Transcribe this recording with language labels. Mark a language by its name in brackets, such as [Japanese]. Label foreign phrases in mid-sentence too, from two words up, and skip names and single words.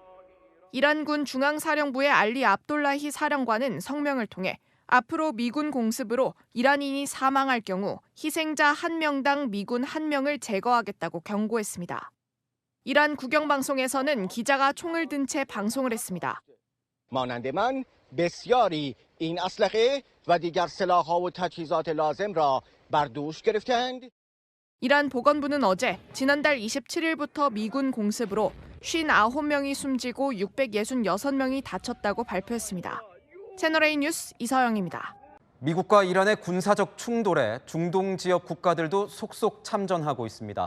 [Korean] 이란군 중앙사령부의 알리 압돌라히 사령관은 성명을 통해 앞으로 미군 공습으로 이란인이 사망할 경우 희생자 1명당 미군 1명을 제거하겠다고 경고했습니다. 이란 국영방송에서는 기자가 총을 든 채 방송을 했습니다. [Persian] مانند من بسیاری این اسلحه و دیگر سلاح‌ها و تجهیزات لازم را بر دوش گرفتند. [Korean] 이란 보건부는 어제 지난달 27일부터 미군 공습으로 59명이 숨지고 666명이 다쳤다고 발표했습니다. 채널A 뉴스 이서영입니다. 미국과 이란의 군사적 충돌에 중동 지역 국가들도 속속 참전하고 있습니다.